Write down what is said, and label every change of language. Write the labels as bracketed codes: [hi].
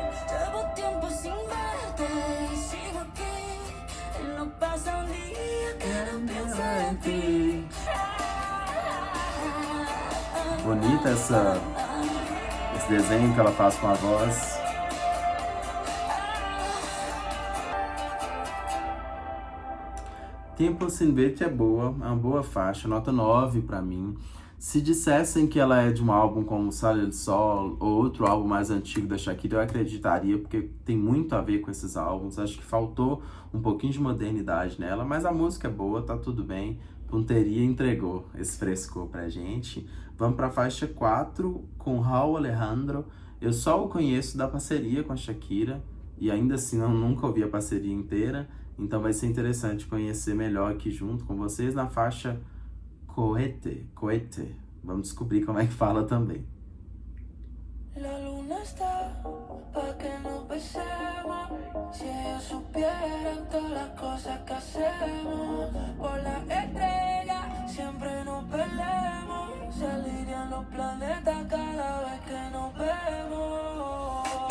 [es] Llevo tiempo sin verte y sigo aquí y no pasa un día que no piense en ti. [pt] Bonita esse desenho que ela faz com a voz. Tempo Sin Verte é boa, é uma boa faixa, nota 9 pra mim. Se dissessem que ela é de um álbum como Sale do Sol ou outro álbum mais antigo da Shakira, eu acreditaria, porque tem muito a ver com esses álbuns. Acho que faltou um pouquinho de modernidade nela, mas a música é boa, tá tudo bem. Punteria entregou esse frescor pra gente. Vamos pra faixa 4 com Rauw Alejandro. Eu só o conheço da parceria com a Shakira e ainda assim eu nunca ouvi a parceria inteira, então vai ser interessante conhecer melhor aqui junto com vocês na faixa Cohete. Vamos descobrir como é que fala também. [es] La luna está pa' que nos besemos. Si ellos supieran todas las cosas que hacemos. Por la estrella siempre nos perdemos. Se alinean los planetas cada vez que nos vemos.